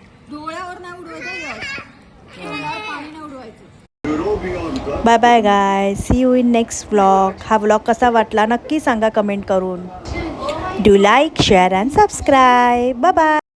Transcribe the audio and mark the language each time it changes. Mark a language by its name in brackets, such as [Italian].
[Marathi] डोळ्यावर नाही उडवायचं, पाणी नाही उडवायचं. [English] Bye bye guys, see you in next vlog. [Marathi] हा व्लॉग कसा वाटला नक्की सांगा कमेंट करून. [English] Do like, share and subscribe. [Marathi] Bye bye.